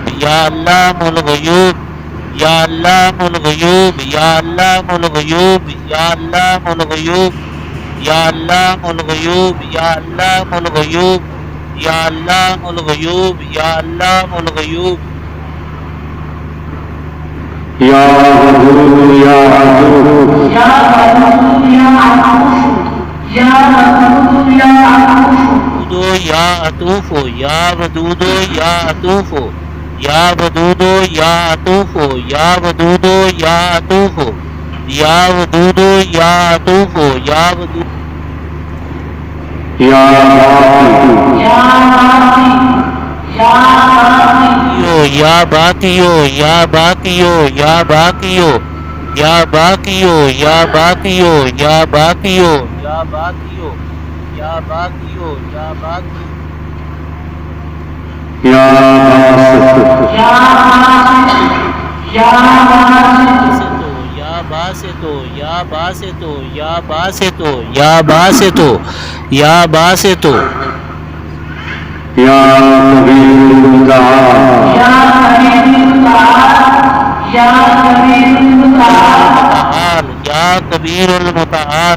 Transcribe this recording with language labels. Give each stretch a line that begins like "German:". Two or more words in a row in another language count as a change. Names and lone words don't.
Arabic: علام الغیوب یا علام الغیوب یا علام الغیوب یا علام الغیوب یا علام الغیوب یا علام الغیوب یا علام الغیوب یا علام الغیوب یا غفور یا عفو یا غفور یا عفو یا غفور یا عفو ودودو یا عطوفو یا ودودو یا عطوفو یا ودودو یا عطوفو یا ودودو یا عطوفو یا ودودو یا عطوفو یا ودودو یا باقی یا باقی یا باقیو یا باقیو یا باقیو یا باقیو یا باقیو یا باقیو یا باقیو یا باقیو یا باسطو یا باسطو یا باسطو یا باسطو یا باسطو یا کبیر المتعال یا کبیر المتعال